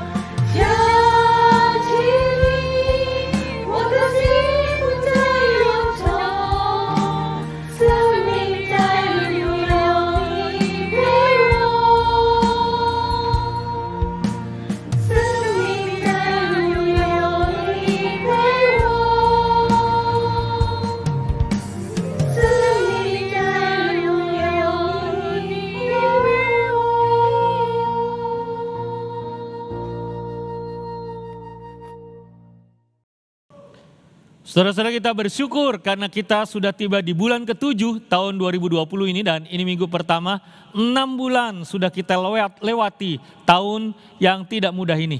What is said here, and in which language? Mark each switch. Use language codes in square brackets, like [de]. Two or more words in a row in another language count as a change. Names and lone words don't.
[zh] 想起你，我的心不再忧愁，生命在路有你陪我。生命在路有你陪我，生命在路有你陪我。 [id] Saudara-saudara, kita bersyukur karena kita sudah tiba di bulan ke-7 tahun 2020 ini, dan ini minggu pertama 6 bulan sudah kita lewati tahun yang tidak mudah ini.